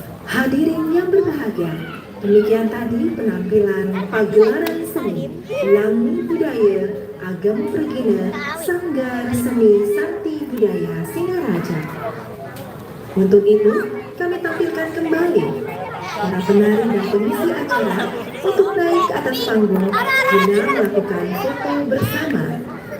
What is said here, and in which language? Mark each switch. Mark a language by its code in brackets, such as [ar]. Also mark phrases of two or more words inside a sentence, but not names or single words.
[id] Hadirin yang berbahagia, demikian tadi penampilan pagelaran seni Lamu Budaya Agam Pergina Sanggar Seni Sakti Budaya Singaraja. Untuk itu, kami tampilkan kembali para penari dan pengisi acara untuk naik ke atas panggung guna melakukan foto bersama